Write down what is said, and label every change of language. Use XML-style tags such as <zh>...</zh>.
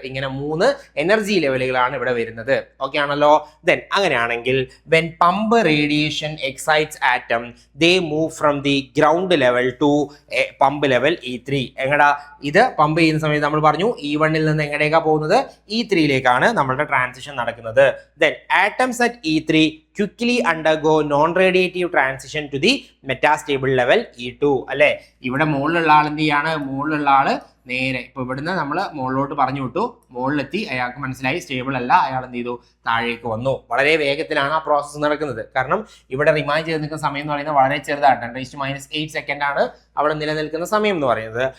<ml>ഇങ്ങനെ 3 എനർജി ലെവലുകളാണ് ഇവിടെ വരുന്നത്. ഓക്കെ ആണല്ലോ?</ml> <en>then</en> <ml>അങ്ങനെയാണെങ്കിൽ</ml> <en>When pump radiation excites atom they move from the ground level to pump level E3.</en> <ml>എങ്ങടാ? ഇത് പമ്പ് ചെയ്യുന്ന സമയത്ത് നമ്മൾ പറഞ്ഞു E1 ൽ നിന്ന് എങ്ങടേക്കാ പോകുന്നത്? E3യിലേക്കാണ് നമ്മളുടെ ട്രാൻസിഷൻ നടക്കുന്നത്.</ml> <en>then atoms at E3 quickly undergo non-radiative transition to the metastable level E2</en> <ml>അല്ലെ? ഇവിടെ മുകളിലുള്ള ആൾ എന്ത് ചെയ്യാണ്? മുകളിലുള്ള ആള് നേരെ ഇപ്പൊ ഇവിടുന്ന് നമ്മൾ മുകളിലോട്ട് പറഞ്ഞു വിട്ടു, മുകളിലെത്തി, അയാൾക്ക് മനസ്സിലായി സ്റ്റേബിൾ അല്ല, അയാൾ എന്ത് ചെയ്തു? താഴേക്ക് വന്നു. വളരെ വേഗത്തിലാണ് ആ പ്രോസസ്സ് നടക്കുന്നത്. കാരണം ഇവിടെ റിമൈൻ ചെയ്ത് നിൽക്കുന്ന സമയം എന്ന് പറയുന്നത് വളരെ ചെറുതാണ്. 10⁻⁸ സെക്കൻഡ് ആണ് അവിടെ നിലനിൽക്കുന്ന സമയം എന്ന് പറയുന്നത്.</ml>